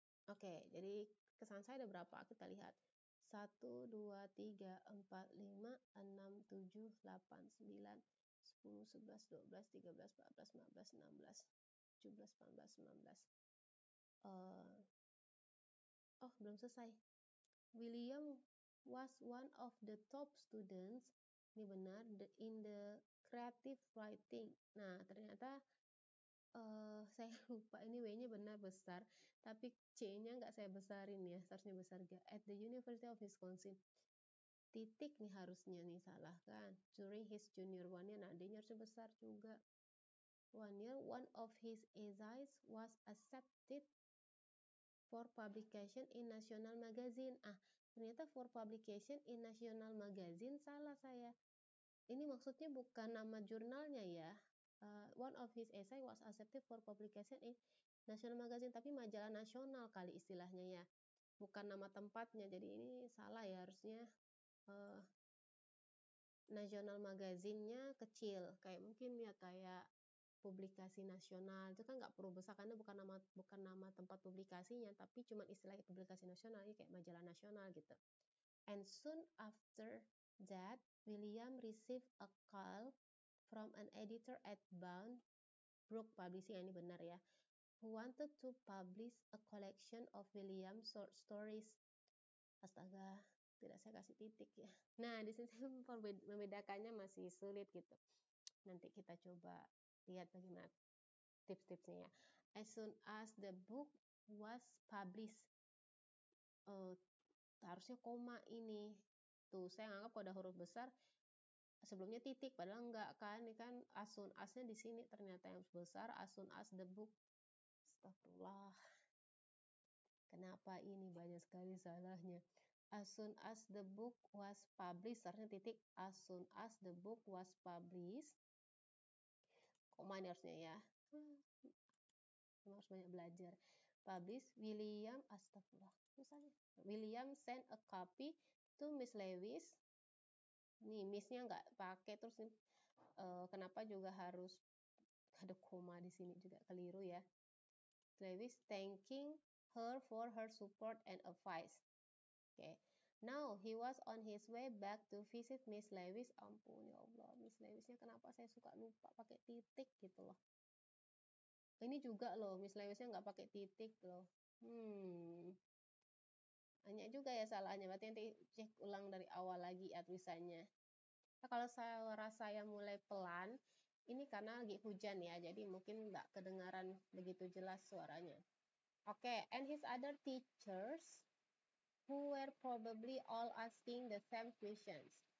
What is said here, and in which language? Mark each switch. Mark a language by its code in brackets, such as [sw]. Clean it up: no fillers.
[id] Oke, jadi kesan saya ada berapa? Kita lihat. 1, 2, 3, 4, 5, 6, 7, 8, 9, 10, 11, 12, 13, 14, 15, 16, 17, 18, 19. Oh, belum selesai. [en] William was one of the top students. [id] Ini benar, [en] in the creative writing. [id] Nah, ternyata saya lupa ini W-nya benar besar, tapi C-nya nggak saya besarin ya, seharusnya besar gak. [en] At the University of Wisconsin. [id] Titik nih harusnya nih, salah kan. [en] During his junior [id] one-nya, nah D-nya harusnya besar juga. [en] One year, one of his essays was accepted for publication in National Magazine. [id] Ternyata for publication in National Magazine, salah saya. Ini maksudnya bukan nama jurnalnya ya. [en] One of his essay was accepted for publication in National Magazine, [id] tapi majalah nasional kali istilahnya ya, bukan nama tempatnya. Jadi ini salah ya, harusnya National Magazine-nya kecil, kayak mungkin ya kayak publikasi nasional itu kan nggak perlu besar karena bukan nama tempat publikasinya, tapi cuma istilahnya publikasi nasional ya, kayak majalah nasional gitu. [en] And soon after that, William received a call from an editor at Bound Brook Publishing, [id] ini benar ya, [en] who wanted to publish a collection of William short stories. [id] Astaga, tidak saya kasih titik ya. Nah, di sini membedakannya masih sulit gitu. Nanti kita coba lihat bagaimana tips-tipsnya ya. [en] As soon as the book was published, [id] harusnya koma ini. Tuh, saya anggap kalau ada huruf besar sebelumnya titik, padahal enggak kan. Ini kan as soon as-nya di sini ternyata yang besar, [en] as soon as the book. [id] Astagfirullah. Kenapa ini banyak sekali salahnya? [en] As soon as the book was published, [id] harusnya titik. [en] As soon as the book was published, [id] koma ini harusnya ya. Harus banyak belajar. Publish, William, astagfirullah, susahnya. [en] William sent a copy to Miss Lewis. [id] Nih, Miss-nya nggak pakai, terus kenapa juga harus ada koma di sini juga keliru ya. [en] Lewis thanking her for her support and advice. Okay. Now he was on his way back to visit Miss Lewis. [id] Ampun ya Allah, Miss Lewisnya kenapa saya suka lupa pakai titik gitu loh. Ini juga loh, Miss Lewisnya nggak pakai titik loh. Banyak juga ya salahnya. Berarti nanti cek ulang dari awal lagi ya tulisannya. Nah, kalau suara saya mulai pelan, ini karena lagi hujan ya, jadi mungkin nggak kedengaran begitu jelas suaranya. [en] Oke, and his other teachers who were probably all asking the same questions.